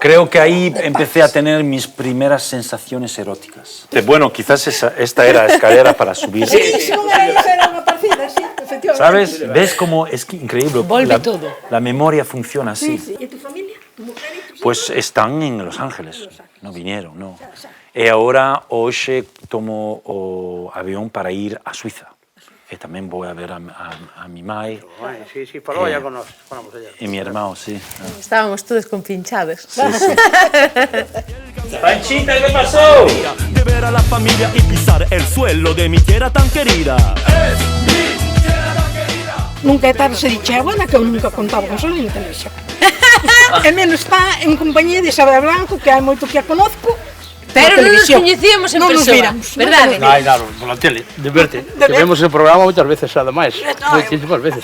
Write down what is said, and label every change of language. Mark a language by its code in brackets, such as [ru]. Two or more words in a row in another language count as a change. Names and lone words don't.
[es] Creo que ahí empecé a tener mis primeras sensaciones eróticas. Bueno, quizás esta era escalera para subir. Sí, era una partida, sí, efectivamente. ¿Sabes? ¿Ves cómo es increíble? [gl] Volve todo. [es] La memoria funciona así. Sí. ¿Y tu familia? ¿Tu mujer y tus hijos? Pues están en Los Ángeles. No vinieron, no. [gl] E agora, hoxe, tomo o avión para ir a Suiza. E tamén vou a ver a mi mai. Sí, falou allá con nós. [es] E mi hermano, sí. Estábamos todos compinchados. Panchita, ¿qué pasó? De ver a la familia y pisar el suelo de mi tierra tan querida. [gl] Nunca é tarde se dixe, bueno, que eu nunca contaba con Sol en televisión. E menos está en compañía de Isabel Blanco, que hai moito que a conozco. Pero non nos coñecíamos en persona, verdade? Claro, pola tele, de verte. Que vemos o programa moitas veces, ademais. Moitísimas veces.